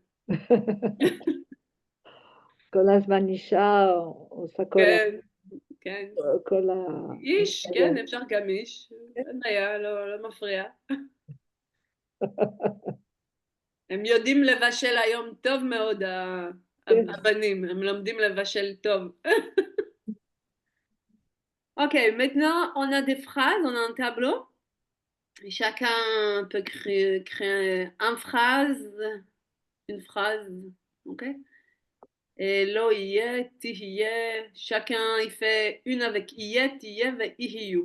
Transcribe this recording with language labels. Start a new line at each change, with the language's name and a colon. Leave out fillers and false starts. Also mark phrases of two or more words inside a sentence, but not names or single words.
Hebrew: כל הזמן אישה עושה כל כן. כל איש, כן, אפשר גם איש. אין בעיה, לא מפריע. הם יודעים לבשל היום טוב מאוד, הבנים, הם לומדים לבשל טוב.
French: Ok, maintenant on a des phrases, on a un tableau. Chacun peut créer une phrase, ok? Et lo yé, tihiyé, chacun il fait une avec yé, tihiyé et ihiyu.